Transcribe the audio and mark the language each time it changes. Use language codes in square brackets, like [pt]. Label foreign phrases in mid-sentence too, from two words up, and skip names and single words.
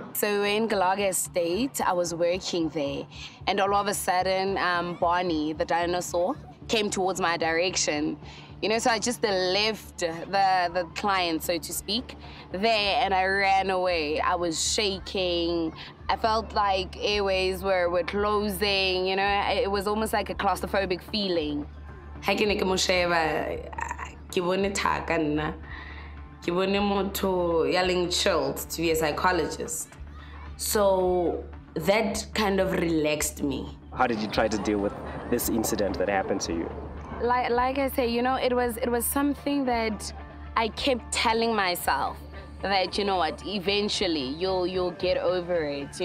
[en] So in Galaga State, I was working there, and all of a sudden, Barney, the dinosaur, came towards my direction. You know, so I just left the client, so to speak, there, and I ran away. I was shaking. I felt like airways were closing, you know. It was almost like a claustrophobic feeling. [st] Ha ke ne ke mo sheba, ke bone thaka nna. Ke bone motho ya leng [en] chilled to be a psychologist. So that kind of relaxed me. How did you try to deal with this incident that happened to you? Like I say, you know, it was something that I kept telling myself that, you know what, eventually you'll get over it.